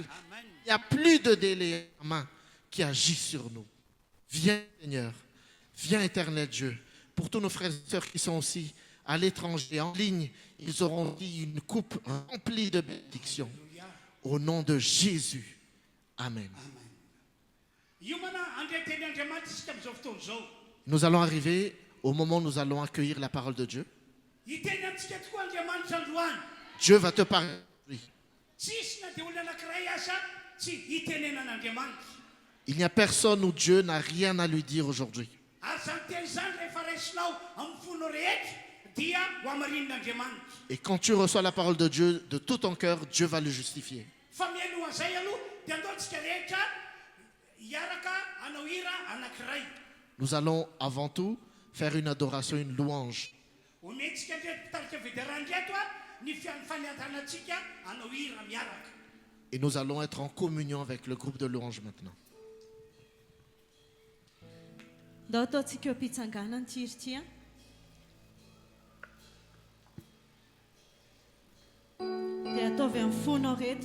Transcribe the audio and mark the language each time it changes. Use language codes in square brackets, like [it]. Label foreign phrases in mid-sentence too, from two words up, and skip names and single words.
[fr] Il n'y a plus de délai en main qui agit sur nous. Viens Seigneur, viens éternel Dieu. Pour tous nos frères et sœurs qui sont aussi à l'étranger, en ligne, ils auront dit une coupe remplie de bénédictions. Au nom de Jésus. Amen. [mg] Io mana andray teny Andriamanitra isika amin'izao fotoana izao. [fr] Nous allons arriver au moment où nous allons accueillir la parole de Dieu. [mg] Hiteny amintsika tokoa Andriamanitra androany. [fr] Dieu va te parler. [mg] Tsisy na dia olona anankiray asa tsy hitenenan'Andriamanitra. [fr] Il n'y a personne où Dieu n'a rien à lui dire aujourd'hui. [mg] Ary zany teny zany rehefa raisinao amin'ny fonao rehetra dia ho amarinin'Andriamanitra. [fr] Et quand tu reçois la parole de Dieu de tout ton cœur, Dieu va le justifier. [mg] Fa mialohan'izay aloha dia andaontsika rehetra hiaraka hanao hira anankiray. [fr] Nous allons avant tout faire une adoration, une louange. [mg] Omentsika ndreto mpitarika vederanndreto ny faniantanantsika hanao hira miaraka. [fr] Et nous allons être en communion avec le groupe de louange maintenant. [mg] Ndao ataontsika eo am-pitsanganana ity hira ity. Dia ataovy amin'ny fonao reto.